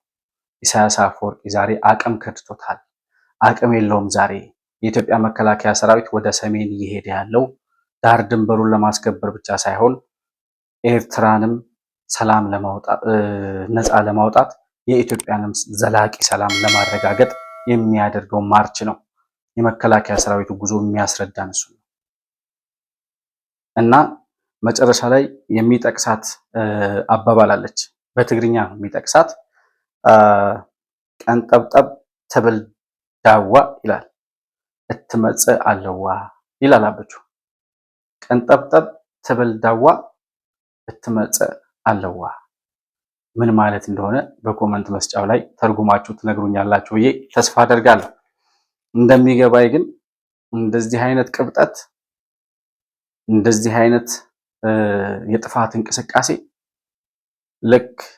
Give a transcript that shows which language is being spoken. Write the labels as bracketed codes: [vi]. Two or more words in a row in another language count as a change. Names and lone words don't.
[am] ኢሳያስ አፈወርቂ ዛሬ አቅም ከድቶታል። አቅም የለውም። ዛሬ የኢትዮጵያ መከላከያ ሰራዊት ወደ ሰሜን እየሄደ ያለው ዳር ድንበሩን ለማስከበር ብቻ ሳይሆን ኤርትራንም ሰላም ለማውጣት ነፃ ለማውጣት የኢትዮጵያንም ዘላቂ ሰላም ለማረጋገጥ የሚያደርገው ማርች ነው። የመከላከያ ሰራዊቱ ጉዞ የሚያስረዳን እሱ ነው። እና መጨረሻ ላይ የሚጠቅሳት አባባላለች። በትግርኛ ነው የሚጠቅሳት። [ti] ቀንጠብጠብ ትብል ዳዋ [am] ይላል። [ti] እትመጽእ አለዋ [am] ይላል አበቹ። [ti] ቀንጠብጠብ ትብል ዳዋ እትመጽእ አለዋ [am] ምን ማለት እንደሆነ በኮመንት መስጫው ላይ ተርጉማችሁ ትነግሩኛላችሁ ብዬ ተስፋ አደርጋለሁ። እንደሚገባኝ ግን እንደዚህ አይነት ቅብጠት፣ እንደዚህ አይነት የጥፋት እንቅስቃሴ ልክ